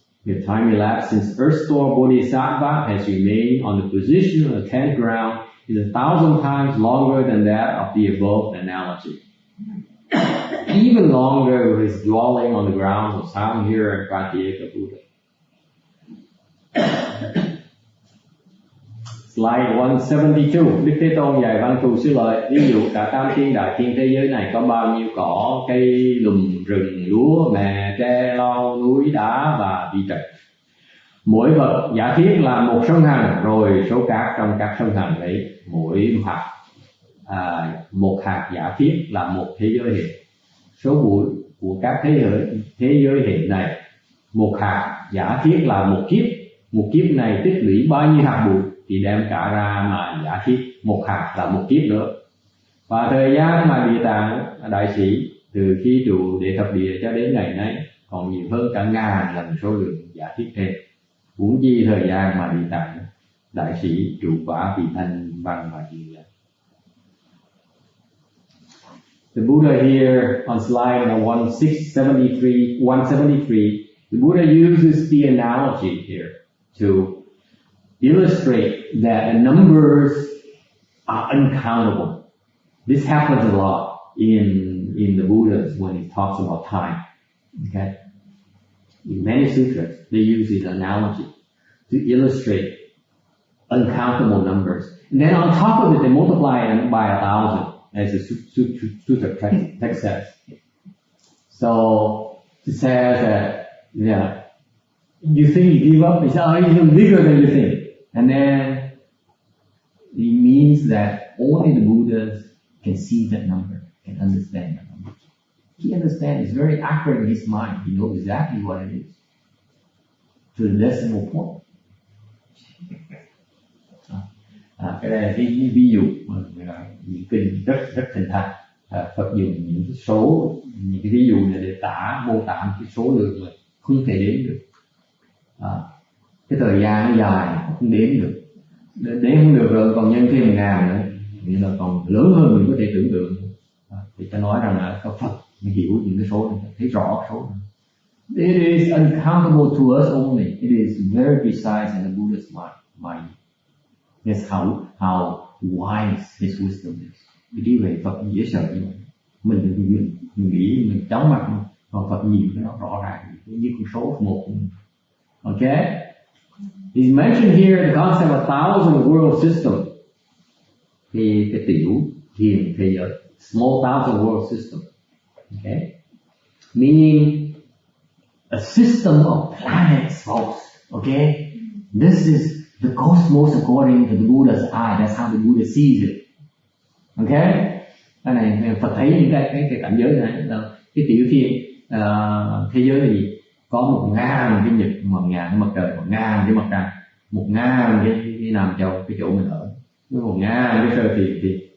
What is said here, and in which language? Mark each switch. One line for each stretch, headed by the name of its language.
English: The time elapsed since Earth Store Bodhisattva has remained on the position of the 10th ground is 1,000 times longer than that of the above analogy. Even longer with his dwelling on the grounds of Samhira and Pratyeka Buddha. Slide 172.
Vietnamese: Đức Thế Tôn dạy Văn Thù Sư Lợi, ví dụ cả tam thiên đại thiên thế giới này có bao nhiêu cỏ, cây, lùm, rừng, lúa, mè, tre, lau, núi, đá và vi trạch. Mỗi vật giả thiết là một sông Hằng, rồi số cát trong các sông Hằng ấy, mỗi hạt một hạt giả thiết là một thế giới hiện. Số bụi của các thế giới hiện này, một hạt giả thiết là một kiếp này tích lũy bao nhiêu hạt bụi thì đem cả ra mà giả thiết một hạt là một kiếp nữa. Và thời gian mà Địa Tạng Đại Sĩ từ khi trụ Đệ Thập Địa cho đến ngày nay còn nhiều hơn cả ngàn lần số lượng giả thiết thêm. Huống chi thời gian mà Địa Tạng Đại Sĩ trụ quả vì thanh văn và diệu giác.
English: The Buddha here on slide 173, the Buddha uses the analogy here to illustrate that the numbers are uncountable. This happens a lot in the Buddhas when he talks about time. Okay? In many sutras, they use this analogy to illustrate uncountable numbers. And then on top of it, they multiply it by 1,000, as the sutra text says. So it says that, you think you give up, it's even bigger than you think. And then it means that only the Buddhas can see that number, can understand that number. He understands, it's very accurate in his mind. He knows exactly what it is, to the decimal point.
Vietnamese: Cái này là cái ví dụ những kinh rất thành thật. Phật dùng những cái số, những cái ví dụ này để mô tả cái số lượng mà không thể đếm được. Cái thời gian nó dài không đếm được, đếm không được rồi còn nhân thêm 1.000 nữa, nghĩa là còn lớn hơn mình có thể tưởng tượng. Thì ta nói rằng là có Phật mới hiểu những cái số này, thấy rõ số này.
English: It is uncountable to us only. It is very precise in the Buddha's mind. That's how wise his wisdom is.
Vietnamese: Cái điều này Phật dễ sợ như vậy. Mình nghĩ mình chóng mặt, còn Phật nhìn cái nó rõ ràng như con số một.
English: Okay? He's mentioned here the concept of 1,000 world system.
Vietnamese: Cái tiểu thiền thế giới,
English: small 1,000 world system. Okay? Meaning a system of planets, folks. Okay? This is the cosmos according to the Buddha's eye. That's how the Buddha sees it. Okay?
Vietnamese: Cái này Phật thấy những cái cảnh giới này là cái tiểu thiên thế giới là gì? Có 1.000 cái nhật, 1.000 cái mặt trời, 1.000 cái mặt trăng, 1.000 cái Nam Châu, cái chỗ mình ở, 1.000 cái sơ thiền.